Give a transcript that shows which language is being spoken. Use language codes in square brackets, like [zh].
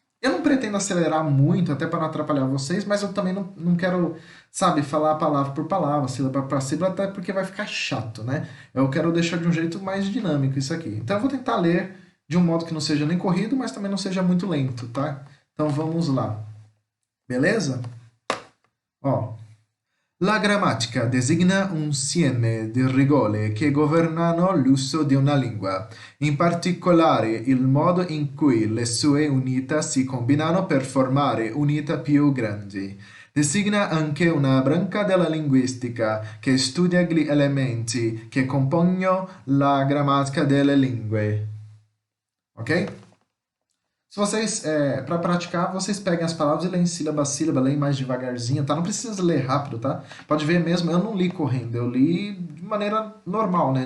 [pt] Eu não pretendo acelerar muito, até para não atrapalhar vocês, mas eu também não quero, sabe, falar palavra por palavra, sílaba por sílaba, até porque vai ficar chato, né? Eu quero deixar de um jeito mais dinâmico isso aqui. Então eu vou tentar ler de um modo que não seja nem corrido, mas também não seja muito lento, tá? Então vamos lá. Beleza? [it] Ó, la grammatica designa un insieme di regole che governano l'uso di una lingua, in particolare il modo in cui le sue unità si combinano per formare unità più grandi. Designa anche una branca della linguistica che studia gli elementi che compongono la grammatica delle lingue. [pt] Ok? Se vocês, para praticar, vocês peguem as palavras e leem sílaba a sílaba, leem mais devagarzinho, tá? Não precisa ler rápido, tá? Pode ver mesmo, eu não li correndo, eu li de maneira normal, né?